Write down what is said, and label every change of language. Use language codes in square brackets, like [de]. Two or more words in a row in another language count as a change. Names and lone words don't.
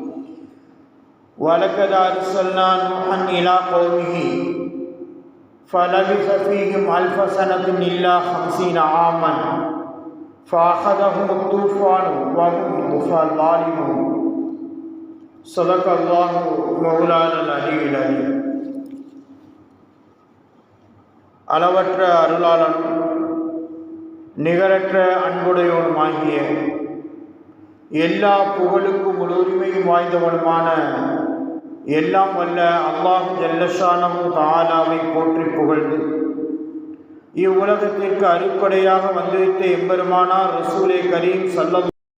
[ar] ولقد أرسلنا نوحا إلى قومه فلبث فيهم 1000 سنة إلا 50 عاما فأخذهم الطوفان وهم ظالمون. صدق الله مولانا العلي العليم. [ta] அளவற்ற அருளாளனும் நிகரற்ற அன்புடையவனுமாகிய எல்லா புகழுக்கும் உரிமையும் வாய்ந்தவனுமான எல்லாம் வல்ல அல்லாஹ் [ar] جل شأنه [ta] தஆலாவை போற்றி புகழ்ந்து இவ்வுலகத்திற்கு அடிப்படையாக வந்திருந்த எம்பெருமானார் ரசூலே கரீம் ஸல்லல்லாஹு